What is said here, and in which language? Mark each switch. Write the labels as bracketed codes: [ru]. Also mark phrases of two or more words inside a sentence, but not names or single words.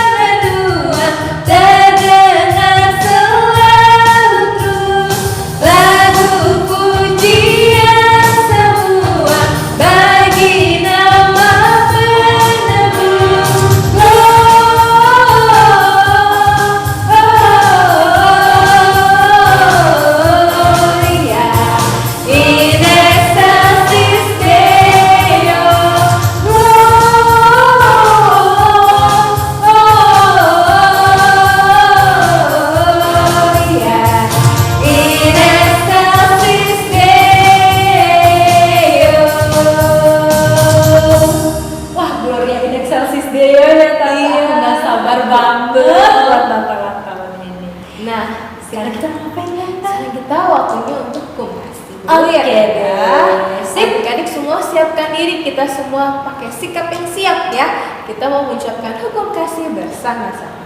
[id] benua terdengar selalu terus lagu pujian semua bagi nama penebus. [la] Gloria in excelsis Deo. Gloria in excelsis Deo. [id] Wah, [la] Gloria in excelsis Deo [id] ya Tante. Iya. Aku gak sabar banget buat Natal tahun ini. Nah, Sekarang kita mau ngapain ya? sekarang kita waktunya untuk kumasi. Oke ya. deh. Adik-adik semua siapkan diri, kita semua pakai sikap yang siap ya. Kita mau mengucapkan hukum kasih bersama-sama.